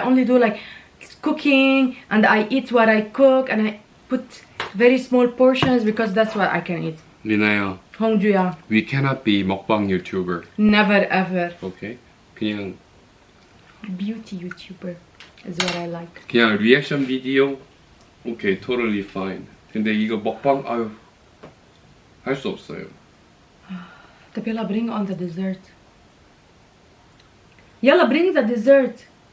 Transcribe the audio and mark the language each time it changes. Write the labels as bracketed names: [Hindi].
[English] I only do like cooking, and I eat what I cook, and I put very small portions because that's what I can eat. [Korean] 리나야, 홍주야, [English] we cannot be 먹방 YouTuber. never ever. [Korean] Okay? 그냥 [English] Beauty YouTuber is what I like. [Korean] 그냥 리액션 비디오. [English] Okay, totally fine. [Korean] 근데 이거 먹방 아유 할 수 없어요. [Arabic] طب يلا [English] bring on the dessert. [Arabic] يلا [English] bring the dessert.